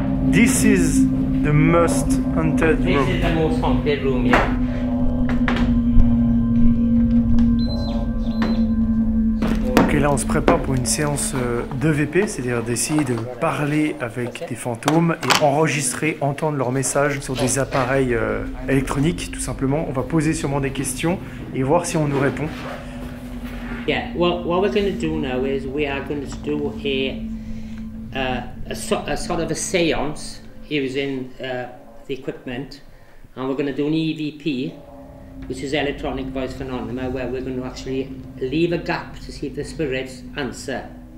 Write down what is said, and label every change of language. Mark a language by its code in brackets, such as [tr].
[en] This is the most haunted room. This is the most haunted room, yeah. [fr] Ok, là on se prépare pour une séance d'EVP, c'est-à-dire d'essayer de parler avec des fantômes et enregistrer, entendre leurs messages sur des appareils électroniques, tout simplement. On va poser sûrement des questions et voir si on nous répond. [en] Yeah, well, what we're going to do now is we are going to do a sort of a seance using the equipment, and we're going to do an EVP, which is electronic voice phenomena, where we're going to actually leave a gap to see if the spirits answer.